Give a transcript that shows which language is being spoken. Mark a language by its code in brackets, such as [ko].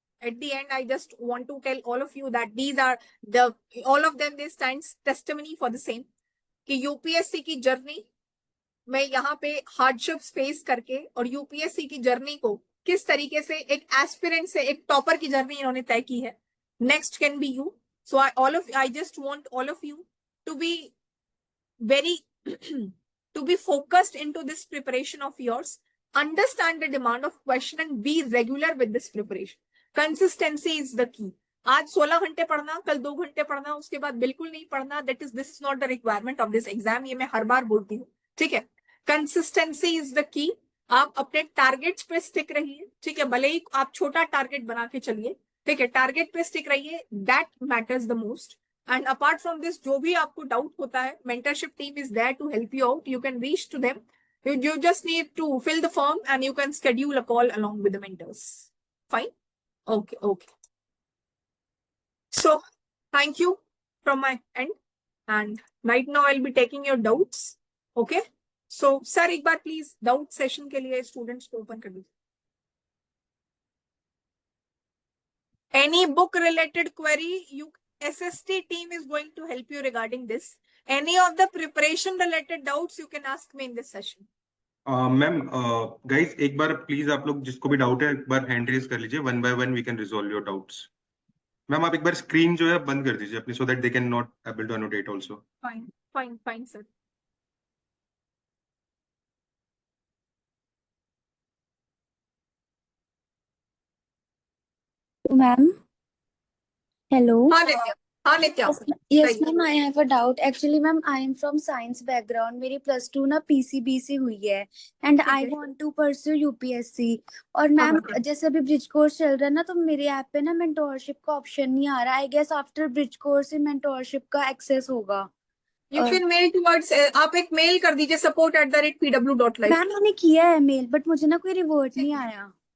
[en] At the end, I just want to tell all of you that these are all of them, they stands testimony for the same. [hi] कि UPSC की journey मैं यहाँ पे hardships face करके और UPSC की journey को किस तरीके से एक एस्पिरेंट से एक टॉपर की जर्नी इन्होंने तय की है. [en] Next can be you. So I just want all of you to be very to be focused into this preparation of yours. Understand the demand of question and be regular with this preparation. Consistency is the key. [hi] आज 16 घंटे पढ़ना, कल 2 घंटे पढ़ना, उसके बाद बिल्कुल नहीं पढ़ना. [en] This is not the requirement of this exam. [hi] ये मैं हर बार बोलती हूँ. ठीक है. [en] Consistency is the key. [hi] आप अपने टारगेट्स पे स्टिक रहिए. ठीक है. भले ही आप छोटा टारगेट बना के चलिए. ठीक है. टारगेट पे स्टिक रहिए. [en] That matters the most. And apart from this, [hi] जो भी आपको डाउट होता है, [en] mentorship team is there to help you out. You can reach to them. You just need to fill the form and you can schedule a call along with the mentors. Fine? Okay. So, thank you from my end. And right now I'll be taking your doubts. Okay? [hi] So, sir, एक बार please doubt session के लिए students को open कर दीजिए. [en] Any book related query, SST team is going to help you regarding this. Any of the preparation related doubts you can ask me in this session. [hi] Ma'am guys एक बार please आप लोग जिसको भी doubt है एक बार hand raise कर लीजिए. [en] 1 by 1 we can resolve your doubts. [hi] Ma'am आप एक बार स्क्रीन जो है बंद कर दीजिए अपनी [en] So that they can not able to annotate also. Fine, sir. Ma'am, hello. [hi] हाँ नित्या. [en] Yes, ma'am, I have a doubt. Actually, ma'am, I am from science background. [hi] मेरी plus 2 ना PCB से हुई है [en] and I want to pursue UPSC. [hi] और ma'am जैसे अभी bridge course चल रहा है ना, तो मेरे ऐप पे ना मेंटोरशिप का ऑप्शन नहीं आ रहा. I guess after bridge course से मेंटोरशिप का एक्सेस होगा. [en] You can mail towards, [hi] आप एक मेल कर दीजिए [en] support@pw.live. [hi] मैम मैंने किया है मेल बट मुझे ना कोई रिवर्ट नहीं आया.